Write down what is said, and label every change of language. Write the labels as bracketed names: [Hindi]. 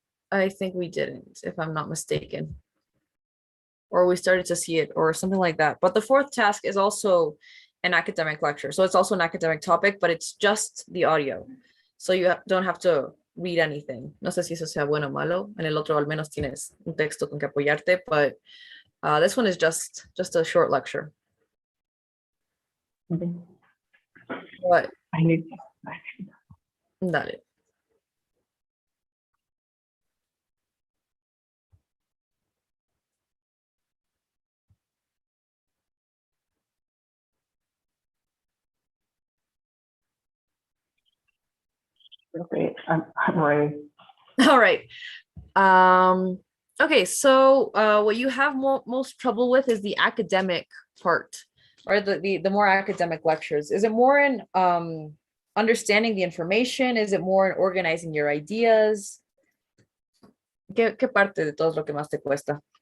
[English] I think we didn't, if I'm not mistaken. Or we started to see it or something like that. But the fourth task is also an academic lecture. So it's also an academic topic, but it's just the audio. So you don't have to read anything. [Spanish] No sé si eso sea bueno o malo. En el otro al menos tienes un texto con que apoyarte, [English] but this one is just a short lecture. Okay. What? I need. [Spanish] Dale. [English] Okay, I'm ready. All right. Okay, so what you have most trouble with is the academic part, or the more academic lectures. Is it more in understanding the information? Is it more in organizing your ideas? [Spanish] ¿Qué parte de todo es lo que más te cuesta?